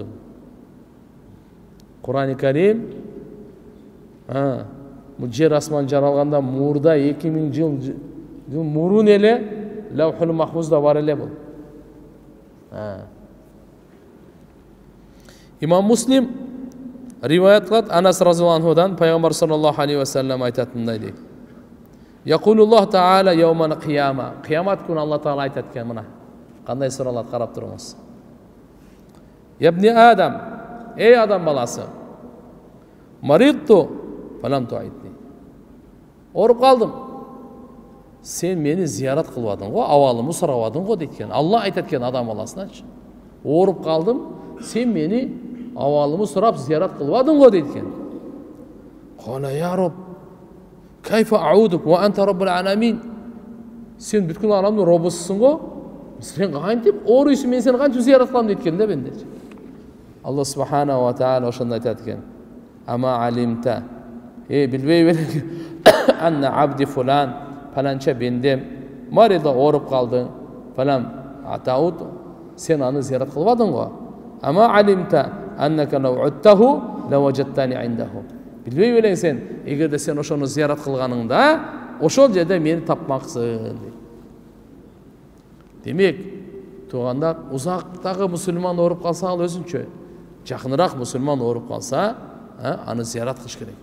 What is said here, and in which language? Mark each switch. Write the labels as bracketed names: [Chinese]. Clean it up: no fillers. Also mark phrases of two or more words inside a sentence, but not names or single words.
[Kyrgyz] Кур'ан-ы Карим бул жер асман жаралганда мурда 2000 жыл мурун эле Лаухул Махфузда бар эле бул. Имам Муслим риваят кылат, Анас [Arabic] رضي الله عنه [Kyrgyz] пайгамбар [Arabic] صلى الله عليه وسلم [Kyrgyz] айтатындай дейт. [Arabic] يقول الله تعالى يوم القيامة. [Kyrgyz] Кыямат күнү Алла Таала айтат экен, мына кандай суралат карап туруңуз. [Arabic] يا ابن آدم, [Kyrgyz] эй адам баласы. [Arabic] مرضت فلم تعدني. [Kyrgyz] Оруп калдым. Сен мени зиярат кылбадың го, абалымды сурабадың го дейт экен. Алла айтат экен адам баласыначы. Оруп калдым, сен мени абалымды сурап зиярат кылбадың го дейт экен. [Arabic] قال يا رب كيف أعودك وأنت رب العالمين. [Kyrgyz] Сен бүткүл аламдын робусусуң го. Сен кантип ооруйсуң, мен сени кантип зиярат кылам дейт экен да бендечи. Алла [Arabic] سبحانه وتعالى [Kyrgyz] ошондо айтат экен. [Arabic] أما علمت, [Kyrgyz] билбей белең, [Arabic] أن عبدي فلان, [Kyrgyz] фаланча бендем, марида оруп калды, [Arabic] فلم تعده, [Kyrgyz] сен аны зиярат кылбадың го. [Arabic] أما علمت أنك لو عدته لوجدتني عنده. [Kyrgyz] Билбей белең сен, эгерде сен ошону зиярат кылганыңда, ошол жерде мени тапмаксың. Демек, туугандар, узактагы мусулман оруп калса ал өзүнчө, жакыныраак мусулман оруп калса, аны зиярат кылыш керек.